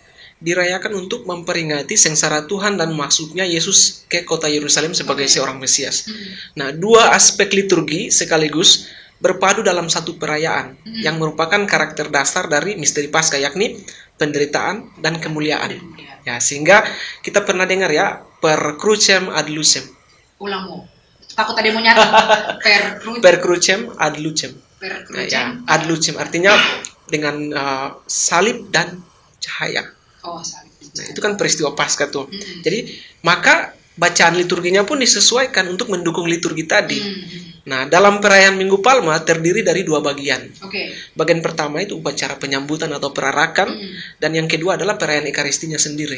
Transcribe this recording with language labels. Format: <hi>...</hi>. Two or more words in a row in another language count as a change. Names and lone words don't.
<id>Dirayakan untuk memperingati sengsara Tuhan dan masuknya Yesus ke kota Yerusalem sebagai seorang Mesias. Nah, dua aspek liturgi sekaligus berpadu dalam satu perayaan yang merupakan karakter dasar dari misteri Paskah, yakni penderitaan dan kemuliaan. Ya, sehingga kita pernah dengar ya,</id> <la>per crucem ad lucem.</la> <id>Ulang, Mo. Takut ada yang mau nyatet.</id> <la>Per crucem ad lucem. Per</la> <id>Nah,</id> <la>crucem.</la> <id>ya,</id> <la>ad lucem</la> <id>artinya dengan salib dan cahaya. Oh, salib. Nah, itu kan peristiwa Paskah tuh. Jadi, maka bacaan liturginya pun disesuaikan untuk mendukung liturgi tadi. Nah, dalam perayaan Minggu Palma terdiri dari dua bagian. Oke. Bagian pertama itu upacara penyambutan atau perarakan, dan yang kedua adalah perayaan Ekaristinya sendiri.</id>